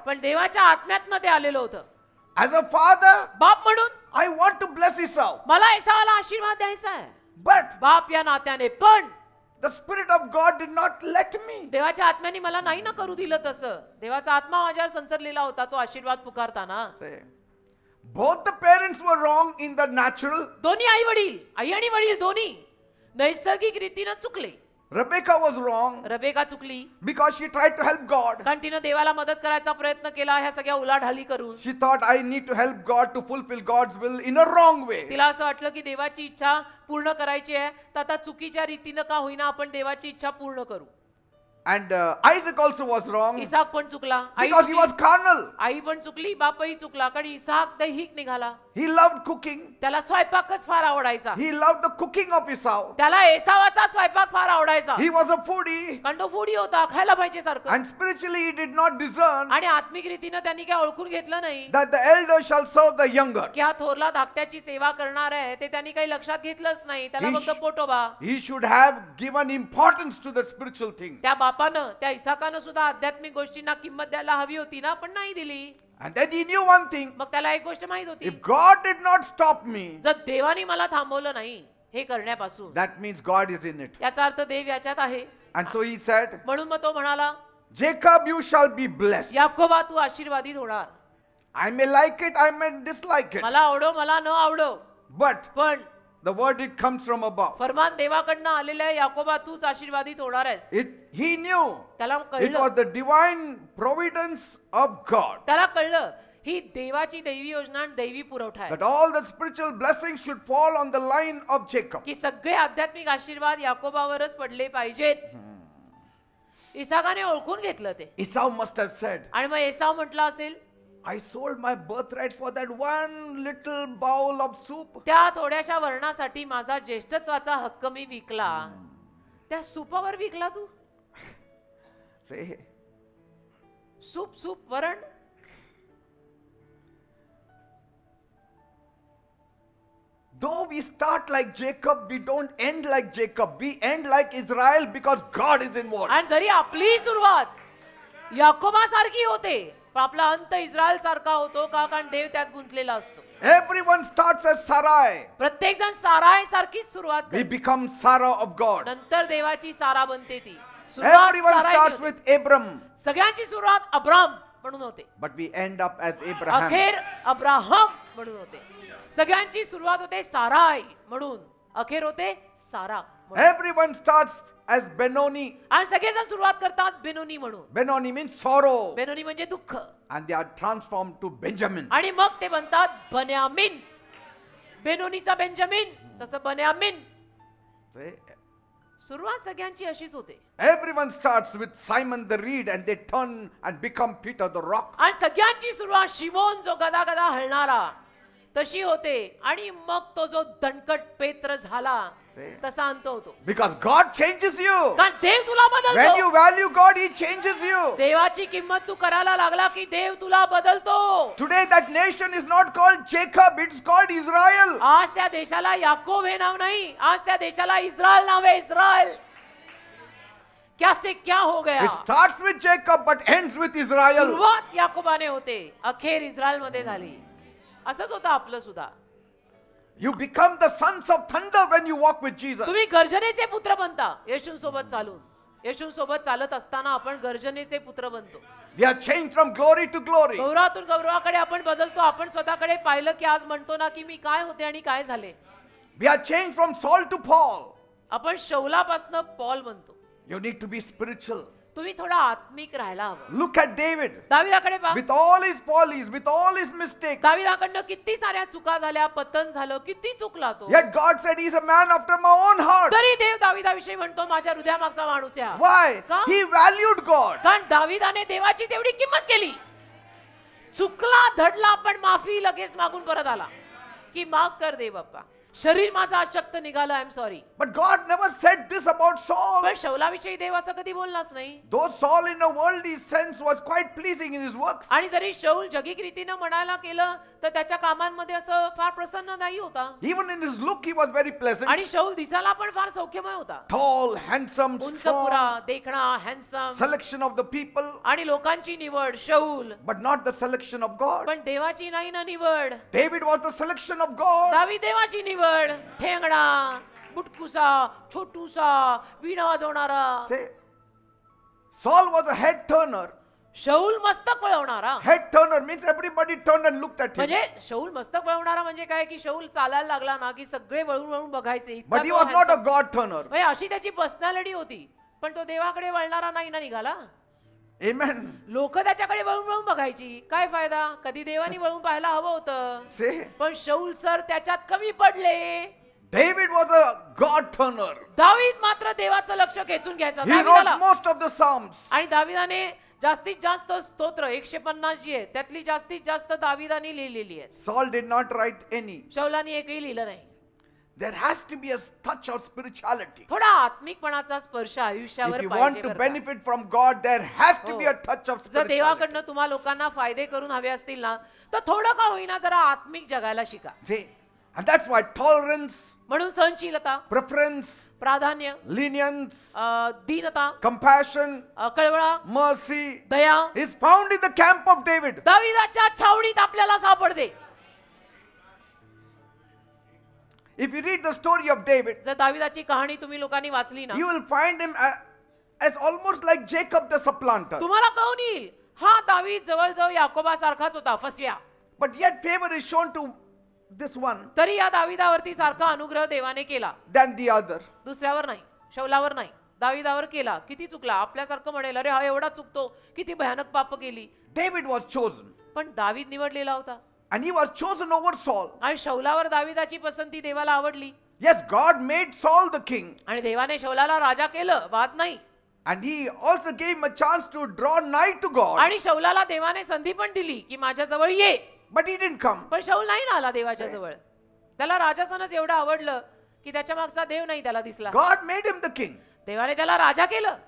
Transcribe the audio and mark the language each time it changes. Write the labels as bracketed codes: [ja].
[mr] पण देवाच्या आत्म्यातनं ते आलेलं होतं. [en] As a father, [mr] बाप म्हणून [en] I want to bless Esau, [mr] मला एसावाला आशीर्वाद द्यायचा आहे, [en] but [mr] बाप या नात्याने. पण [en] the Spirit of God did not let me. [mr] देवाच्या आत्म्याने मला नाही ना करू दिलं तसं. देवाचा आत्मा माझ्यावर संचरलेला होता तो आशीर्वाद पुकारताना. [en] Say, both the parents were wrong in the natural. [mr] दोन्ही आई वडील, आई आणि वडील दोन्ही नैसर्गिक रीतीनं चुकले. [en] Rebecca was wrong [mr] रबेका चुकली [en] because she tried to help God. [mr] कारण तिनं देवाला मदत करायचा प्रयत्न केला ह्या सगळ्या उलाढाली करून. [en] She thought I need to help God to fulfill God's will in a wrong way. [mr] तिला असं वाटलं की देवाची इच्छा पूर्ण करायची आहे तर आता चुकीच्या रीतीनं का होईना आपण देवाची इच्छा पूर्ण करू. [en] And Isaac also was wrong [mr] Isaac पण चुकला, आई [en] because he was [mr] चुकली. [en] carnal. [mr] आई पण चुकली, बापही चुकला कारण इसाक दैहिक निघाला. [en] He loved cooking. [mr] त्याला स्वयंपाकच फार आवडायचा. [en] He loved the cooking of Esau. [mr] त्याला एसावाचा स्वयंपाक फार आवडायचा [en] He was a foodie. [mr] कारण तो फूडी होता, खायला पाहिजे सारखं. [en] And spiritually he did not discern [mr] आणि आत्मिक रीतीनं त्यांनी काय ओळखून घेतलं नाही [en] that the elder shall serve the younger. [mr] की हा थोरला धाकट्याची सेवा करणार आहे ते त्यांनी काही लक्षात घेतलंच नाही. त्याला [en] He [mr] फक्त पोटोबा. [en] He should have given importance to the spiritual thing. [mr] त्या बापानं त्या इसाकानं सुद्धा आध्यात्मिक गोष्टींना किंमत द्यायला हवी होती ना, पण नाही दिली. [en] And then he knew one thing. [mr] मग त्याला एक गोष्ट माहित होती, [en] If God did not stop me, [mr] जर देवाने मला थांबवलं नाही हे करण्यापासून [en] that means God is in it. [mr] याचा अर्थ देव याच्यात आहे. [en] And so he said, [mr] म्हणून मग तो म्हणाला, [en] Jacob, you shall be blessed. [mr] याकोबा तू आशीर्वादित होणार. [en] I may like it, I may dislike it. [mr] मला आवडो मला न आवडो, [en] But [mr] पण [en] the verdict comes from above. [mr] फरमान देवाकडनं आलेल्या आहे, याकोबा तूच आशीर्वादित होणार आहेस. [en] He knew [mr] त्याला [en] it [mr] कळलं, [en] was the divine providence of God [mr] त्याला कळलं ही देवाची दैवी योजना आणि दैवी पुरवठा आहे [en] that all the spiritual blessings should fall on the line of Jacob. [mr] की सगळे आध्यात्मिक आशीर्वाद याकोबावरच पडले पाहिजेत. इसाकाने ओळखून घेतलं ते. [en] Esau must have said, [mr] आणि मग एसाव म्हटला असेल, [en] I sold my birthright for that one little bowl of soup. [mr] त्या थोड्याशा वर्णासाठी माझा ज्येष्ठत्वाचा हक्क मी विकला. त्या सुपावर विकला तू? [en] Say, [mr] सूप सूप वरण. [en] though we start like Jacob, we don't end like Jacob. We end like Israel because God is involved. [mr] आणि जरी आपली सुरुवात याकोबासारखी होते पण आपला अंत इस्रायल सारखा होतो का, कारण देव त्यात गुंतलेला असतो. [en] Everyone starts as Sarai. [mr] प्रत्येक जण साराय सारखीच सुरुवात [en] We [mr] करतो. [en] become Sarah of God. [mr] नंतर देवाची सारा बनते ती. सुरुवात [en] Everyone [mr] सारायची [en] starts [mr] होते. [en] with Abram, [mr] सगळ्यांची सुरुवात अब्राम म्हणून होते, [en] but we end up as Abraham. [mr] अखेर अब्राहम म्हणून होते. सगळ्यांची सुरुवात होते साराय म्हणून, अखेर होते सारा म्हणून. [en] Everyone starts as Benoni. [mr] आणि सगळेजण सुरुवात करतात बेनोनी म्हणून. [en] Benoni means sorrow. [mr] बेनोनी म्हणजे दुःख. [en] And they are transformed to Benjamin. [mr] आणि मग ते बनतात बन्यामीन. बेनोनीचा बेंजामिन तसं बन्यामीन. [en] See, [mr] सुरुवात सगळ्यांची अशीच होते. [en] everyone starts with Simon the reed and they turn and become Peter the rock. [mr] आणि सगळ्यांची सुरुवात शिमोन जो गदा गदा हलणारा तशी होते आणि मग तो जो दणकट पेत्र झाला तसा अंत होतो. [en] Because God changes you. [mr] कारण देव तुला [en] When you [mr] बदलतो. [en] value God, He changes you. [mr] देवाची किंमत तू करायला लागला की देव तुला बदलतो. [en] Today that nation is not called Jacob, it's called Israel. [mr] आज त्या देशाला याकोब हे नाव नाही, आज त्या देशाला इस्रायल नाव आहे. [hi] इस्रायल क्या से क्या हो गया. [en] It starts with Jacob but ends with Israel. [mr] सुरुवात याकोबाने होते, अखेर इस्रायल मध्ये झाली. असंच होतं आपलं सुद्धा. [en] You become the sons of thunder when you walk with Jesus. [mr] तुम्ही गर्जनेचे पुत्र बनता येशूंसोबत चालून. येशूंसोबत चालत असताना आपण गर्जनेचे पुत्र बनतो. [en] We are changed from glory to glory. [mr] गौरवातून गौरवाकडे आपण बदलतो. आपण स्वतःकडे पाहिलं की आज म्हणतो ना की मी काय होते आणि काय झाले. [en] We are changed from Saul to Paul. [mr] आपण शौलापासनं पॉल बनतो. [en] You need to be spiritual. [mr] तुम्ही थोडा आत्मिक राहायला हवं. [en] Look at David. [mr] दाविदाकडे पहा. [en] With all his follies, with all his mistakes, [mr] दाविदाकडनं किती साऱ्या चुका झाल्या, पतन झालं, किती चुकला तो. [en] yet God said he's a man after my own heart. [mr] तरी देव दाविदाविषयी म्हणतो माझ्या हृदयामागचा माणूस आहे हा. [en] Why? [mr] का? [en] He valued God. [mr] कारण दाविदाने देवाची तेवढी किंमत केली. चुकला धडला पण माफी लगेच मागून परत आला की [hi] माफ कर दे [mr] बाप्पा. शरीर माझं अशक्त निघालं, [en] I am sorry. But God never said this about Saul. [mr] पण शौलाविषयी देव असं कधी बोललाच नाही. [en] Though Saul in a worldly sense was quite pleasing in his works, [mr] आणि जरी शौल जगिक रीतीनं म्हणायला केलं तर त्याच्या कामांमध्ये असं फार प्रसन्न नाही होता. [en] even in his look he was very pleasant. [mr] आणि शौल दिसायला पण फार सौख्यमय होता. [en] Tall, handsome, [mr] उंच पुरा, [en] strong, [mr] देखणा, handsome, [en] selection of the people, [mr] आणि लोकांची निवड शौल, [en] but not the selection of God. [mr] पण देवाची नाही ना निवड. [en] David was the selection of God. [mr] दावीद देवाची निवड. ठेंगणा, बुटकुसा, छोटूसा, वीणा वाजवणारा. [en] Say, Saul was a head turner. [mr] शौल मस्तक वळवणारा. [en] Head turner means everybody turned and looked at him. [mr] म्हणजे शौल मस्तक वळवणारा म्हणजे काय की शौल चालायला लागला ना की सगळे वळून वळून बघायचे. इतका [en] But he [mr] तो [en] was not a handsome. God turner. [mr] म्हणजे अशी त्याची पर्सनॅलिटी होती, पण तो देवाकडे वळणारा नाही ना निघाला. [en] Amen. [mr] लोक त्याच्याकडे वळून वळून बघायची, काय फायदा, कधी देवानी वळून पाहायला हवं होतं. [en] Say, [mr] पण शौल सर त्याच्यात कमी पडले. [en] David was a God turner. [mr] दावीद मात्र देवाचं लक्ष खेचून घ्यायचा. [en] He wrote [mr] दावीदाला [en] most of the Psalms. [mr] आणि दावीदाने जास्तीत जास्त स्तोत्र 150 जी आहे त्यातली जास्तीत जास्त दावीदाने लिहिलेली आहेत. [en] Saul did not write any. [mr] शौलानी एकही लिहिलं नाही. [en] There has to be a touch of spirituality. [mr] थोडा आत्मिकपणाचा स्पर्श [en] If [mr] आयुष्यावर [en] you [mr] पाहिजे [en] want to [mr] बरं का. [en] benefit from God, there has to [mr] हो. [en] be a touch of [mr] जर [en] spirituality. [mr] देवाकडनं तुम्हा लोकांना फायदे करून हवे असतील ना तर थोडं का होईना जरा आत्मिक जगायला शिका. [en] See, and that's why tolerance, [mr] म्हणून सहनशीलता, [en] preference, [mr] प्राधान्य, [en] lenience, [mr] दीनता, [en] compassion, [mr] कळवळा, [en] mercy [mr] Daya [en] is found in the camp of David. [mr] दाविदाच्या छावणीत आपल्याला सापडते. [en] If you read the story of David, [mr] जर दाविदाची कहाणी तुम्ही लोकांनी वाचली ना [en] you will find him as almost like Jacob the supplanter. [mr] तुम्हाला कळून येईल हा दावीद जवळजवळ याकोबासारखाच होता, फसव्या. [en] But yet favor is shown to this one [mr] तरी या दाविदावरती सारखा अनुग्रह देवाने केला, [en] than the other. [mr] दुसऱ्यावर नाही, शौलावर नाही, दाविदावर केला. किती चुकला, आपल्यासारखं म्हणेल अरे हा एवढा चुकतो, किती भयानक पाप केली. [en] David was chosen, [mr] पण दावीद निवडलेला होता [en] and he was chosen over Saul. [mr] आणि शौलावर दाविदाची पसंती देवाला आवडली. [en] Yes, God made Saul the king, [mr] आणि देवाने शौलाला राजा केलं, वाद नाही. [en] and he also gave him a chance to draw nigh to God. [mr] आणि शौलाला देवाने संधी पण दिली की माझ्या जवळ ये. [en] But he didn't come. [mr] पण शौल नाही ना आला देवाच्या जवळ. त्याला राजासनच एवढं आवडलं की त्याच्या मागचा देव नाही त्याला दिसला. [en] God made him the king, [mr] देवाने त्याला राजा केलं.